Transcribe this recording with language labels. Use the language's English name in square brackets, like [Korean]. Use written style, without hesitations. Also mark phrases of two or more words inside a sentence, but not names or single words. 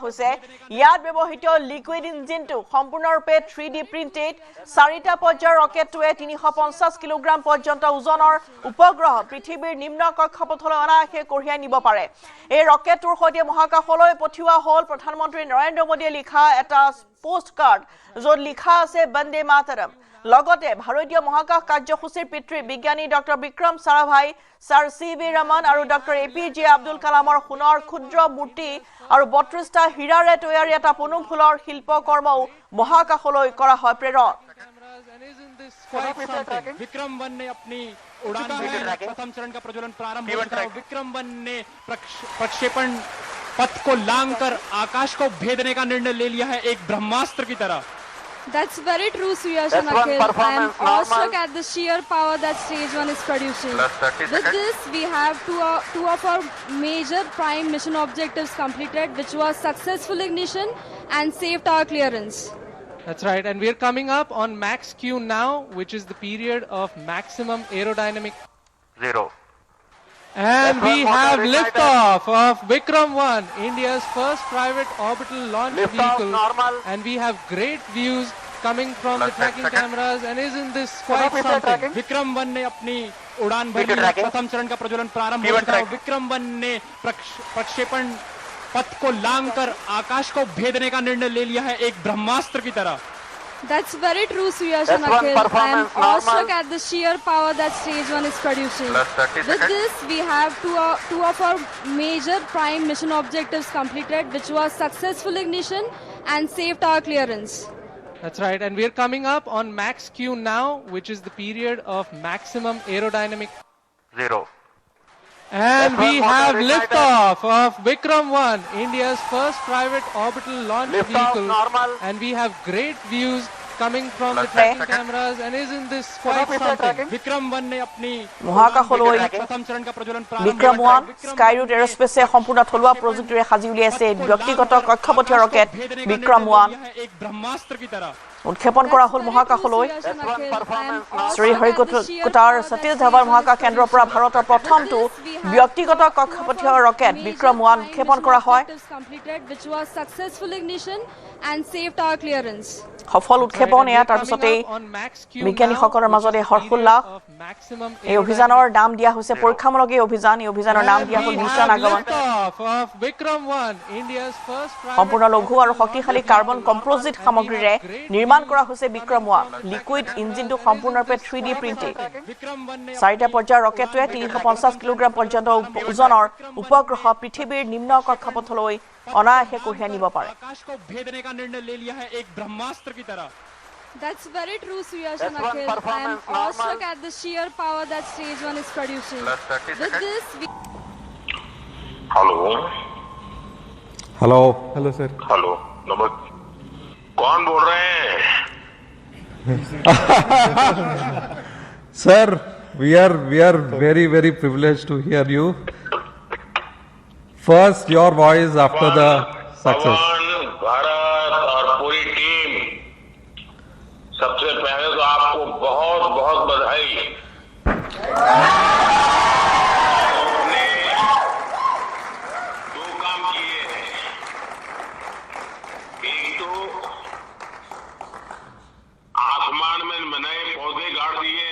[Assamese] হৈছে ইয়াত ব্যৱহৃত লিকুইড ইঞ্জিনটো সম্পূৰ্ণৰূপে [English] 3D printed [Assamese] চাৰিটা পৰ্যায়ৰ ৰকেটটোৱে 350 কিলোগ্ৰাম পৰ্যন্ত ওজনৰ উপগ্ৰহ পৃথিৱীৰ নিম্ন কক্ষপথলৈ অনায়াসে কঢ়িয়াই নিব পাৰে এই ৰকেটটোৰ সৈতে মহাকাশলৈ পঠিওৱা হ'ল প্ৰধানমন্ত্ৰী নৰেন্দ্ৰ মোদীয়ে লিখা এটা [English] post card [Assamese] য'ত লিখা আছে বন্দে মাতৰম লগতে ভাৰতীয় মহাকাশ কাৰ্যসূচীৰ পিতৃ বিজ্ঞানী ডক্টৰ বিক্ৰম সাৰাভাই ছাৰ চি.ভি. ৰমন আৰু ডক্টৰ এ.পি.জে. আব্দুল কালামৰ সোণৰ ক্ষুদ্ৰ মূৰ্তি আৰু 32টা হীৰাৰে তৈয়াৰী এটা পনুম ফুলৰ শিল্পকৰ্মও মহাকাশলৈ কৰা হয় প্ৰেৰণ [Hindi] विक्रम 1 ने अपनी उड़ान भरी प्रथम चरण का प्रज्वलन प्रारंभ हो चुका है विक्रम 1 ने प्रक्षेपण पथ को लांघकर आकाश को भेदने का निर्णय ले लिया है एक ब्रह्मास्त्र की तरह [English] That's very true, Suyash and Akhil. I am awestruck at the sheer power that Stage 1 is producing. With this, we have two of our major prime mission objectives completed, which was successful ignition and safe tower clearance. That's right, and we're coming up on Max Q now, which is the period of maximum aerodynamic. 0. And we have liftoff of Vikram 1, India's first private orbital launch vehicle. And we have great views coming from the tracking cameras. And isn't this quite something? [Hindi] विक्रम 1 ने अपनी उड़ान भरी प्रथम चरण का प्रज्वलन प्रारंभ हो चुका है विक्रम 1 ने प्रक्षेपण पथ को लांघकर आकाश को भेदने का निर्णय ले लिया है एक ब्रह्मास्त्र की तरह [English] That's very true, Suyash and Akhil. I am awestruck at the sheer power that Stage 1 is producing. With this, we have two of our major prime mission objectives completed, which was successful ignition and safe tower clearance. That's right, and we're coming up on Max Q now, which is the period of maximum aerodynamic. 0. And we have liftoff of Vikram 1, India's first private orbital launch vehicle. And we have great views coming from the tracking cameras. And isn't this quite something? [Hindi] विक्रम 1 ने अपनी [Assamese] মহাকাশলৈ [Hindi] प्रथम चरण का प्रज्वलन प्रारंभ [Assamese] বিক্ৰম 1 স্কাইৰুট এৰোস্পেছে সম্পূৰ্ণ থলুৱা প্ৰযুক্তিৰে সাজি উলিয়াইছে ব্যক্তিগত কক্ষপথীয় ৰকেট বিক্ৰম 1 [Hindi] एक ब्रह्मास्त्र की तरह [Assamese] উৎক্ষেপণ কৰা হ'ল মহাকাশলৈ শ্ৰীহৰিকোটাৰ সতীশ ধাৱন মহাকাশ কেন্দ্ৰৰ পৰা ভাৰতৰ প্ৰথমটো ব্যক্তিগত কক্ষপথীয় ৰকেট বিক্ৰম 1 উৎক্ষেপণ কৰা হয় [English] which was successful ignition and safe tower clearance. [Assamese] সফল উৎক্ষেপণ এয়া তাৰ পিছতে বিজ্ঞানীসকলৰ মাজতে হৰ্ষোল্লাস এই অভিযানৰ নাম দিয়া হৈছে পৰীক্ষামূলক এই অভিযানৰ নাম দিয়া হ'ল মিছন আগমন সম্পূৰ্ণ লঘু আৰু শক্তিশালী [English] carbon composite [Assamese] সামগ্ৰীৰে নিৰ্মাণ কৰা হৈছে বিক্ৰম 1 লিকুইড ইঞ্জিনটো সম্পূৰ্ণৰূপে [English] 3D printed [Assamese] চাৰিটা পৰ্যায়ৰ ৰকেটটোৱে 350 কিলোগ্ৰাম পৰ্যন্ত ওজনৰ উপগ্ৰহ পৃথিৱীৰ নিম্ন কক্ষপথলৈ অনায়াসে কঢ়িয়াই নিব পাৰে [Hindi] आकाश को भेदने का निर्णय ले लिया है एक ब्रह्मास्त्र की तरह [English] That's very true, Suyash and Akhil. I am awestruck at the sheer power that Stage 1 is producing. With this, [Hindi] हेलो हेलो [English] Hello, sir. [Hindi] हेलो नमस्ते कौन बोल रहे हैं [English] सर we are very privileged to hear you. First your voice after the success. [Hindi] पवन, भारत और पूरी टीम सबसे पहले तो आपको बहुत बहुत बधाई आपने दो काम किए हैं एक तो आसमान में नए पौधे गाड़ दिए